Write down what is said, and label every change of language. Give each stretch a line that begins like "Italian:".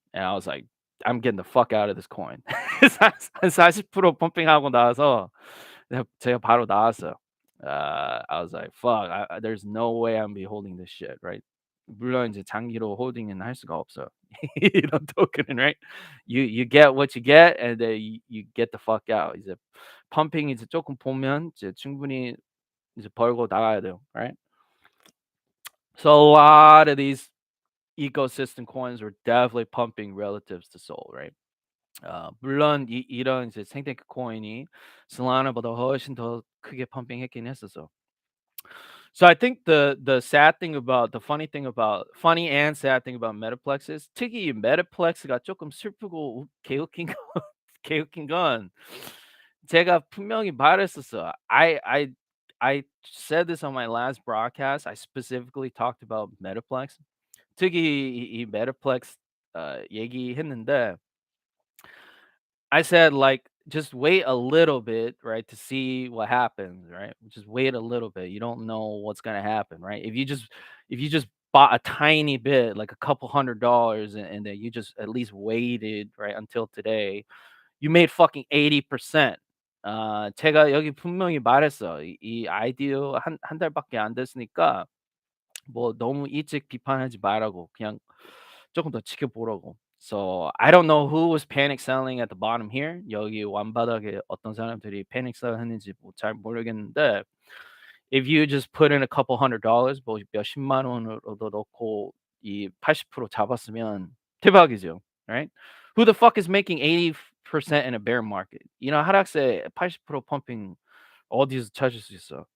English: And I was like, I'm getting the fuck out of this coin.
Korean: 한 40% 펌핑하고 나서 제가 바로 나왔어요.
English: I was like, fuck, there's no way I'm be holding this shit, right?
Korean: 물론 이제 장기로 홀딩은 할 수가 없어요. 이런 토큰은, right?
English: You get what you get, and then you get the fuck out.
Korean: 이제 펌핑 이제 조금 보면 이제 충분히 이제 벌고 나가야 돼요, right?
English: So a lot of these ecosystem coins were definitely pumping relatives to Soul, right?
Korean: 물론 이런 이제 생테크 코인이 솔라나보다 훨씬 더 크게 펌핑했긴 했었어.
English: So I think the sad thing about the funny and sad thing about Metaplex is
Korean: 특히 Metapex가 조금 슬프고 개웃긴 건 개웃긴 건 제가 분명히 말했었어.
English: I said this on my last broadcast. I specifically talked about Metaplex.
Korean: 특히 이 Metaplex 얘기했는데
English: I said, like, just wait a little bit, right, to see what happens, right? Just wait a little bit. You don't know what's gonna happen, right? If you just bought a tiny bit, like a couple $100, and then you just at least waited, right, until today, you made fucking 80%.
Korean: 제가 여기 분명히 말했어. 이 아이디어 한 달밖에 안 됐으니까 뭐 너무 일찍 비판하지 말라고 그냥 조금 더 지켜보라고.
English: So I don't know who was panic selling at the bottom here.
Korean: 여기 완바닥에 어떤 사람들이 panic sell 했는지 뭐 잘 모르겠는데
English: if you just put in a couple $100,
Korean: 뭐 몇십만 원으로도 넣고 이 80% 잡았으면 대박이죠, right?
English: Who the fuck is making 80% in a bear market?
Korean: 하락세 80% 펌핑 어디서 찾을 수 있어?